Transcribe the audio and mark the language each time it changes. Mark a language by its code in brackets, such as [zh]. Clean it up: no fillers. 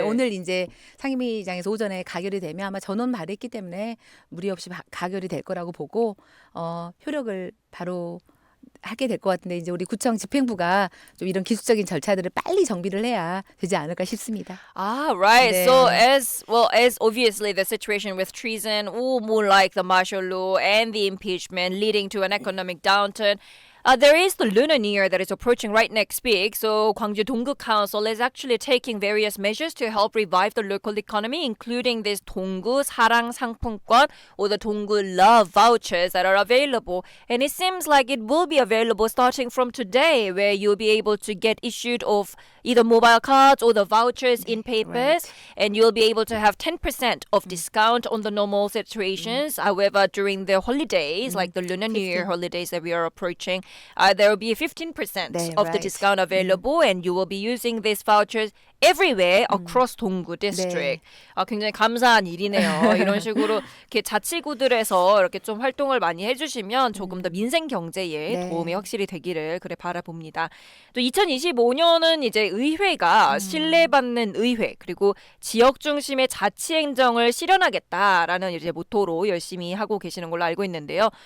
[ko] 오늘 이제 상임위장에서 오전에 가결이 되면 아마 전원 발의했기 때문에 무리 없이 가결이 될 거라고 보고 효력을 바로 하게 될 것 같은데 이제 우리 구청 집행부가 좀 이런 기술적인 절차들을 빨리 정비를 해야 되지 않을까 싶습니다. [en] Ah, right. [ko] 네. [en] So as obviously the situation with treason, or more like the martial law and the impeachment leading to an economic downturn. There is the Lunar New Year that is approaching right next week, so Gwangju Donggu Council is actually taking various measures to help revive the local economy, including this Donggu Sarang 상품권 or the Donggu Love vouchers that are available. And it seems like it will be available starting from today, where you'll be able to get issued of either mobile cards or the vouchers in papers, and you'll be able to have 10% of discount on the normal situations. However, during the holidays, like the Lunar New Year holidays that we are approaching, there will be 15% [ko] 네, [en] of the right. discount available, and you will be using these vouchers everywhere across Donggu district. [ko] 굉장히 감사한 일이네요. 이런 식으로 이렇게 자치구들에서 이렇게 좀 활동을 많이 해주시면 조금 더 민생 경제에 네. 도움이 확실히 되기를 그래 바라봅니다. 또 2025년은 이제 의회가 신뢰받는 의회 그리고 지역 중심의 자치 행정을 실현하겠다라는 이제 모토로 열심히 하고 계시는 걸로 알고 있는데요.